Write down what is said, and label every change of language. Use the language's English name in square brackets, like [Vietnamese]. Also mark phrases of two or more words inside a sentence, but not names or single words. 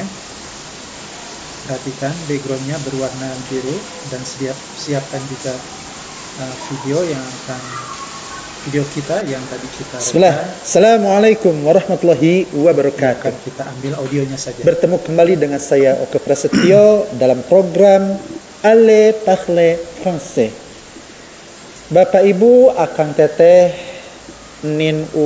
[Indonesian] Perhatikan background-nya berwarna biru, dan siapkan juga video kita yang tadi kita [Arabic] Bismillah. السلام عليكم ورحمة الله وبركاته. [Indonesian] Akan kita ambil audionya saja. Bertemu kembali dengan saya Oke Prasetyo dalam program Allez parler français. Bapak Ibu, [Sundanese] Akang Teteh, [Indonesian] Nin